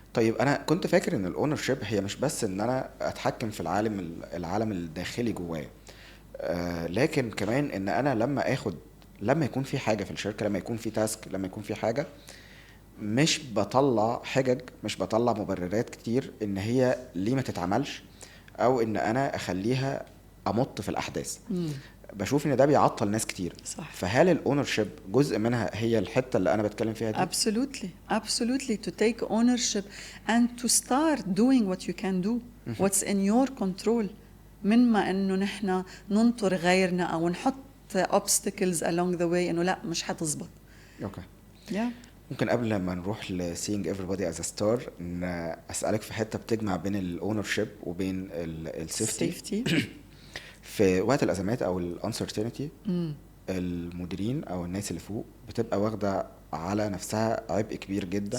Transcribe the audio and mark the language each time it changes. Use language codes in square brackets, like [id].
[ar] طيب انا كنت فاكر ان الاونرشيب هي مش بس ان انا اتحكم في العالم الداخلي جوايا، لكن كمان ان انا لما يكون في حاجة في الشركة، لما يكون في تاسك، لما يكون في حاجة، مش بطلع حجج، مش بطلع مبررات كتير ان هي ليه ما تتعملش، او ان انا اخليها امط في الاحداث. بشوف ان ده بيعطل ناس كتير. صح. فهل الاونرشيب جزء منها هي الحتة اللي انا بتكلم فيها دي؟ [en] absolutely to take ownership and to start doing what you can do, what's in your control، [ar] من ما انه نحن ننطر غيرنا او نحط [en] obstacles along the way [ar] انه لا مش حتزبط. اوكي. ممكن قبل ما نروح ل [en] seeing everybody as a star [ar] اسالك في حته بتجمع بين الاونرشيب وبين السيفتي في وقت الازمات او الانسرتينتي. المديرين او الناس اللي فوق بتبقى واخده على نفسها عبء كبير جدا.